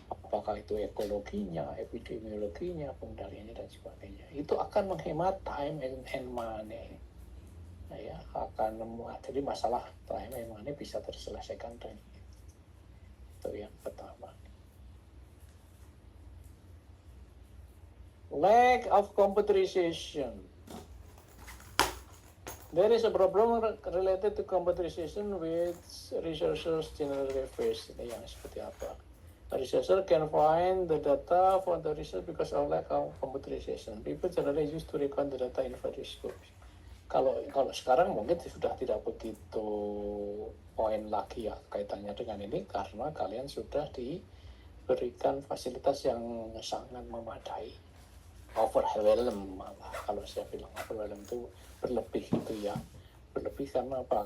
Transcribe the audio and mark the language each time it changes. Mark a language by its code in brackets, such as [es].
[id] Apakah itu ekologinya, epidemiologinya, pengendaliannya dan sebagainya. Itu akan menghemat [en] time and money. [id] Nah, ya, jadi masalah time and money bisa terselesaikan dengan itu yang pertama. [en] Lack of computerization. There is a problem related to computerization with researchers generally face. [id] Ini yang seperti apa? [en] A researcher can find the data for the research because of lack of computerization. People generally used to record the data in various groups. [id] Kalau sekarang mungkin sudah tidak begitu poin lagi ya kaitannya dengan ini, karena kalian sudah diberikan fasilitas yang sangat memadai. Overwhelm malah, kalau saya bilang overwhelm itu berlebih gitu ya. Berlebih karena apa?